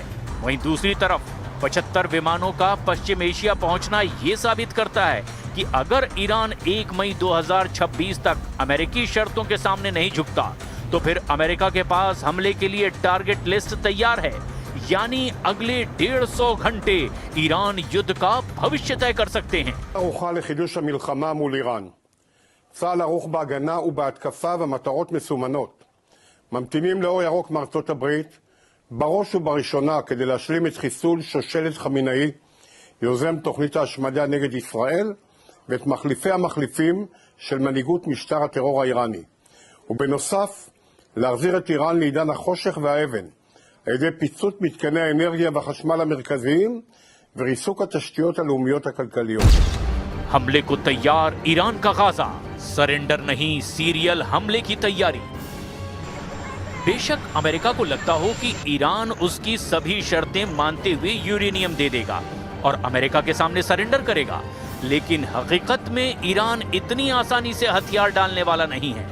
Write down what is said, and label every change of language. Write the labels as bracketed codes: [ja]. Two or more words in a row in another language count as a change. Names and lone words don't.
[hi] वहीं दूसरी तरफ 75 विमानों का पश्चिम एशिया पहुंचना ये साबित करता है कि अगर ईरान 1 मई 2026 तक अमेरिकी शर्तों के सामने नहीं झुकता तो फिर अमेरिका के पास हमले के लिए [en] target list [hi] तैयार है। यानी अगले 150 घंटे ईरान युद्ध का भविष्य तय कर सकते हैं। [he] ערוכה לחידוש המלחמה מול איראן. צה"ל ערוך בהגנה ובהתקפה ומטרות מסומנות. ממתינים לאור ירוק מארצות הברית, בראש ובראשונה כדי להשלים את חיסול שושלת חמינאי, יוזם תוכנית ההשמדה נגד ישראל, ואת מחליפי המחליפים של מנהיגות משטר הטרור האיראני. ובנוסף, להחזיר את איראן לעידן החושך והאבן, על ידי פיצוץ מתקני האנרגיה והחשמל המרכזיים וריסוק התשתיות הלאומיות הכלכליות. [hi] हमले को तैयार ईरान का गाजा, सरेंडर नहीं सीरियल हमले की तैयारी। बेशक अमेरिका को लगता हो कि ईरान उसकी सभी शर्तें मानते हुए यूरेनियम दे देगा और अमेरिका के सामने सरेंडर करेगा, लेकिन हकीकत में ईरान इतनी आसानी से हथियार डालने वाला नहीं है।